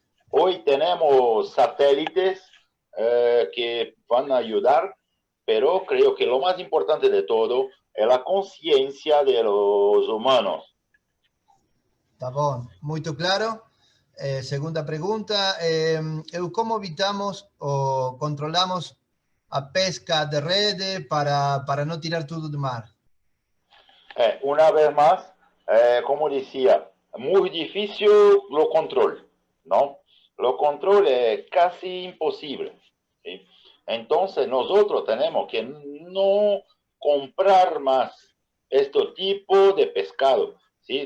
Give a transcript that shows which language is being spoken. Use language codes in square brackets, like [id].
[es] Hoy tenemos satélites que van a ayudar, pero creo que lo más importante de todo es la conciencia de los humanos. [pt] Tá bom, muito claro. Segunda pergunta, como evitamos ou controlamos a pesca de rede para não tirar tudo do mar? [es] Una vez más, como decía, muy difícil lo control, ¿no? Lo control es casi imposible, ¿sí? Entonces nosotros tenemos que no comprar más este tipo de pescado, ¿sí?